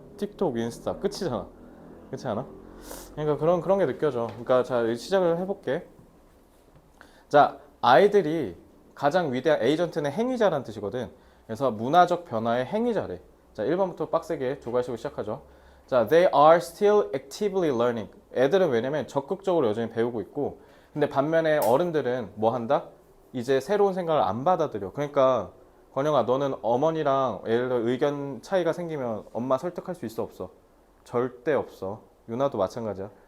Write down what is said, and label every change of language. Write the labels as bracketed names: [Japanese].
[Korean] 틱톡, 인스타 끝이잖아. 그렇지 않아? 그러니까 그런 게 느껴져. 그러니까 자 시작을 해볼게. 자 아이들이 가장 위대한 에이전트는 행위자라는 뜻이거든. 그래서 문화적 변화의 행위자래. 자 1번부터 빡세게 조괄식으로 시작하죠. [English] 자 they are still actively learning. [Korean] 애들은 왜냐면 적극적으로 여전히 배우고 있고 근데 반면에 어른들은 뭐 한다? 이제 새로운 생각을 안 받아들여. 그러니까 건영아 너는 어머니랑 예를 들어 의견 차이가 생기면 엄마 설득할 수 있어 없어? 절대 없어. 유나도 마찬가지야.